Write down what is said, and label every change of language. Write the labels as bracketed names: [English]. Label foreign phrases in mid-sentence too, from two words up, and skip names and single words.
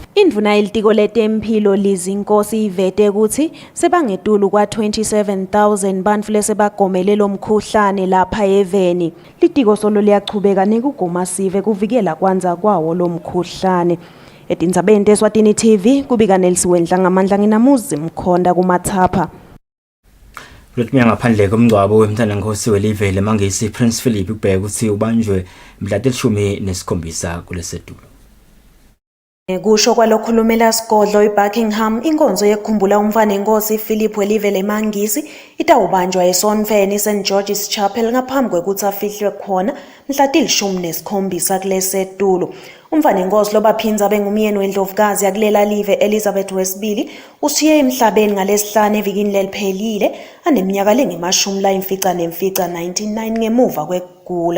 [Swati] Indvuna yelitiko letempilo Lizinkosi ivete ukuthi sebangetulu kwa 27,000 bantfu lesebagomele lo mkhuhlane lapha eveni. Litiko solo liyachubeka nekugoma sive kuvikela kwanza kwawo lo mkhuhlane. Etindzabeni teSwatini TV kubika Nelsiwe Ndlangamandla nginamuzi Mkhonda kumathapha. Kulothiya ngaphandle komngcwabo wemthandankosi welivele mangisi Prince Philip ubheka ukuthi ubanjwe mhla 17 kulesedulo. Kusho kwalokhulumela sigodlo iBuckingham inkonzo yekukhumbula umfanenkosi Philip welivele mangisi itawubanjwa eSonfeni St George's Chapel ngaphambi kwekuthi afihlwe khona mhla 17 kulesedulo. Umfanenkosi lobaphinza bengumyeni wendlovukazi yakulela live Elizabeth II ushiye emhlabeni ngalesihlanu evikini leliphelile aneminyaka lengama-99 ngemuva kwekugula.